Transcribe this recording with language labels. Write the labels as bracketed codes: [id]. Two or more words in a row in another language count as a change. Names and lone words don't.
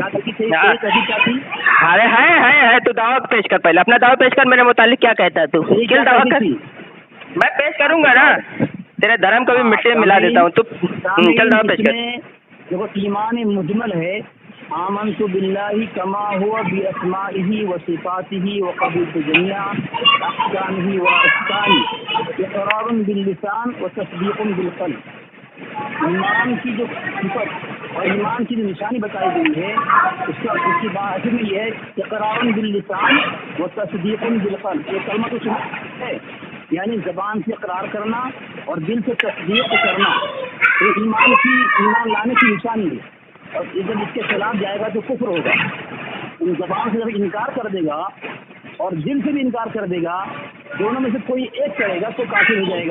[hi] अरे है तू दावा पेश कर, पहले अपना दावा पेश कर, मेरे मुतालिक क्या कहता है तू, किल दावा कर। मैं पेश करूंगा ना, तेरे धर्म को भी मिट्टी में मिला देता हूँ। तू चल दावा पेश कर। देखो, ईमान मुजमल है, [ar] آمنت بالله كما هو بأسمائه وصفاته وقبلت جميع أحكامه وأحكامي إقرار باللسان وتصديق بالقلب. [hi] ईमान की जो सिफत और ईमान की जो निशानी बताई गई है, उसकी बात में यह है [ar] إقرار باللسان وتصديق بالقلب. [hi] ये कलमा तो है, यानी ज़बान से इक़रार करना और दिल से तस्दीक़ करना, ये ईमान लाने की निशानी है। और जब इसके खिलाफ जाएगा तो कुफ्र होगा। ज़बान से जब इनकार कर देगा और दिल से भी इनकार कर देगा, दोनों में से कोई एक करेगा तो काफिर हो जाएगा।